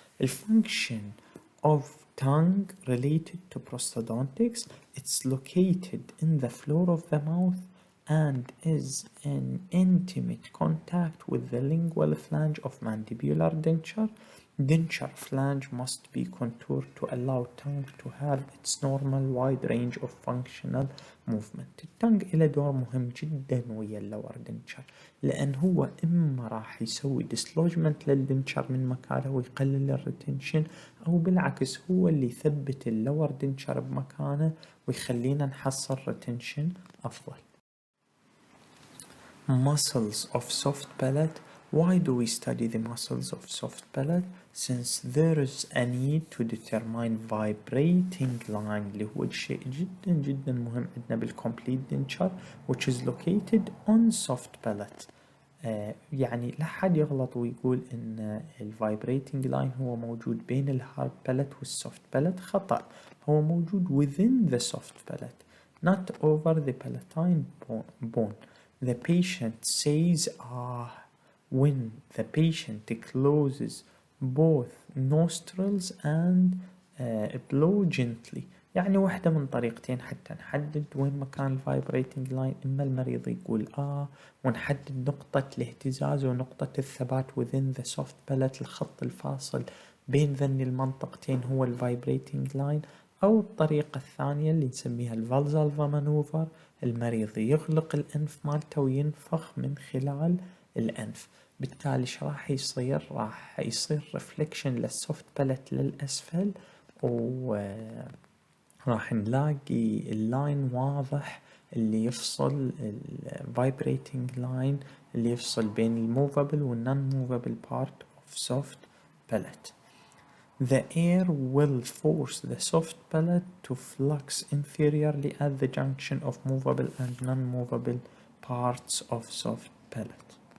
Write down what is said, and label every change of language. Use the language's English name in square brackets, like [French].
[English] الفانكشن of tongue related to prosthodontics, it's located in the floor of the mouth and is in intimate contact with the lingual flange of mandibular denture. Denture flange must be contoured to allow tongue to have its normal wide range of functional movement. [Arabic] التانج إله دور مهم جدا ويا اللور دنشر، لأن هو إما راح يسوي dislodgement للدنشر من مكانه ويقلل الريتنشن، أو بالعكس هو اللي يثبت اللور دنشر بمكانه ويخلينا نحصل ريتنشن أفضل. [English] Muscles of soft palate. Why do we study the muscles of soft palate? Since there is a need to determine vibrating line [Arabic] اللي هو شيء جدا جدا مهم عندنا [English] بالcomplete denture which is located on soft palate. [Arabic] يعني لا حد يغلط ويقول ان الفايبريتنج لاين هو موجود بين الهارد باليت والسوفت باليت. خطأ، هو موجود [English] within the soft palate. not over the palatine bone. The patient says when the patient closes both nostrils and blow gently. [Arabic] يعني واحدة من طريقتين حتى نحدد وين مكان الفايبريتنج لاين، إما المريض يقول ونحدد نقطة الاهتزاز ونقطة الثبات [English] within the soft palate، [Arabic] الخط الفاصل بين ذني المنطقتين هو الفايبريتنج لاين، أو الطريقة الثانية اللي نسميها الفالزالفا مانوفر، المريض يغلق الأنف مالته وينفخ من خلال الأنف. بالتالي ايش راح يصير؟ راح يصير ريفليكشن للسوفت باليت للأسفل، وراح نلاقي اللاين واضح اللي يفصل الفايبريتنج لاين اللي يفصل بين الموفابل والنون موفابل بارت of soft palate. [English] The air will force the soft palate to flux inferiorly at the junction of movable and non-movable parts of soft palate.